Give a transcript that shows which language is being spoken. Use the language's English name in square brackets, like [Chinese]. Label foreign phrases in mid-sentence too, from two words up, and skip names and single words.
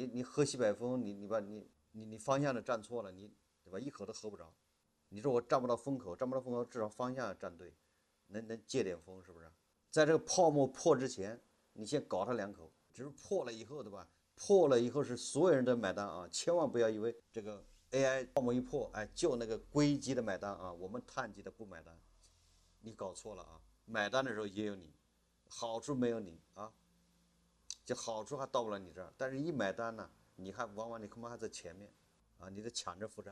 [Chinese] 你喝西北風，你方向都站錯了，你对吧？一口都喝不着。你說我站不到風口，至少方向要站对，能借點風，是不是？在這個泡沫破之前，你先搞它2口，只是破了以後，对吧？破了以後是所有人都買單啊，千萬不要以為這個 AI 泡沫一破，哎，就那個硅基的買單啊，我們碳基的不買单，你搞錯了啊！買單的时候也有你，好處沒有你啊，就好處還到不了你這兒，但是一買單呢，你還往往你恐怕還在前面啊，你得搶着付賬。